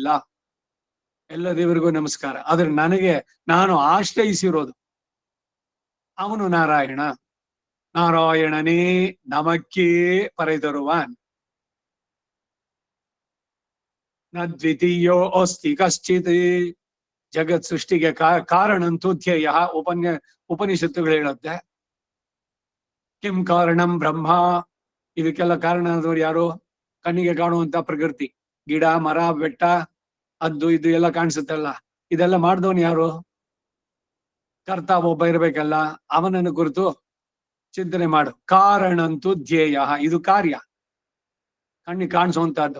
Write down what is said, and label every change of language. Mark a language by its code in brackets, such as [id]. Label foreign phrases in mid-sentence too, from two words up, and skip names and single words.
[kn] ಎಲ್ಲ ದೇವರಿಗೂ ನಮಸ್ಕಾರ. ಆದ್ರೆ ನಾನು ಆಶ್ರಯಿಸಿರೋದು ಅವನು ನಾರಾಯಣ. [ta] நாராயணனே நமக்கே பறை தருவான், [sa] ನ ದ್ವಿತೀಯೋ ಅಸ್ತಿ ಕಶ್ಚಿತ್. [kn] ಜಗತ್ ಸೃಷ್ಟಿಗೆ [sa] ಕಾರಣಂತೂ ಧ್ಯೇಯ. [kn] ಉಪನಿಷತ್ತುಗಳು ಹೇಳುತ್ತೆ. [sa] ಕಿಂ ಕಾರಣಂ ಬ್ರಹ್ಮ. [kn] ಇದಕ್ಕೆಲ್ಲ ಕಾರಣ ಆದವ್ರು ಯಾರು? ಕಣ್ಣಿಗೆ ಕಾಣುವಂತ ಪ್ರಕೃತಿ, ಗಿಡ ಮರ ಬೆಟ್ಟ ಅದು ಇದು ಎಲ್ಲ ಕಾಣಿಸುತ್ತಲ್ಲ, ಇದೆಲ್ಲ ಮಾಡ್ದವನು ಯಾರು? ಕರ್ತ ಒಬ್ಬ ಇರ್ಬೇಕಲ್ಲ. ಅವನನ್ನು ಕುರಿತು ಚಿಂತನೆ ಮಾಡು. [sa] ಕಾರಣಂತೂ ಧ್ಯೇಯ, [kn] ಇದು ಕಾರ್ಯ, ಕಣ್ಣಿಗೆ ಕಾಣಿಸುವಂತಹದ್ದು.